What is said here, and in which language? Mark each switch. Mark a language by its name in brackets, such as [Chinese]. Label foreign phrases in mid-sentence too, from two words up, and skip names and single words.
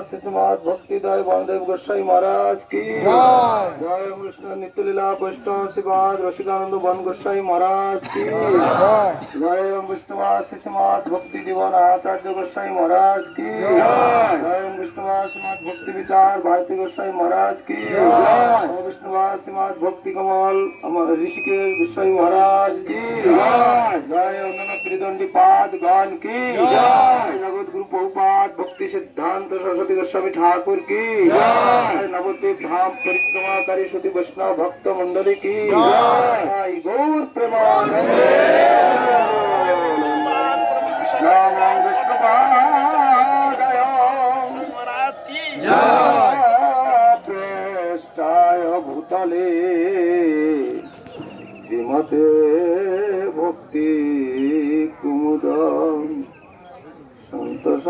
[Hindi] श्रीमाद भक्तिदाय वामदेव गोसाई महाराज की जय कृष्ण नित्य लीला वैष्णव श्रीमाद रसिकानंद वन गोसाई महाराज की जय विष्णुवाद श्रीमाद भक्ति जीवन आचार्य गोसाई महाराज की जय विष्णुवाद श्रीमाद भक्ति विचार भारती गोसाई महाराज की जय विष्णुवाद श्रीमाद भक्ति कमल अमर ऋषिकेश गोसाई महाराज की जय त्रिदंडी पाद गान की जय जगत गुरु प्रभुपाद भक्ति सिद्धांत सरस्वती गोस्वामी ठाकुर की जय नवद्वीप धाम परिक्रमाकारी सती वैष्णव भक्त मंडली की जय गौर प्रेमानंदे [Sanskrit] नमो विष्णुपादाय प्रेष्ठाय भूतले श्रीमते भक्ति कुमुदं संत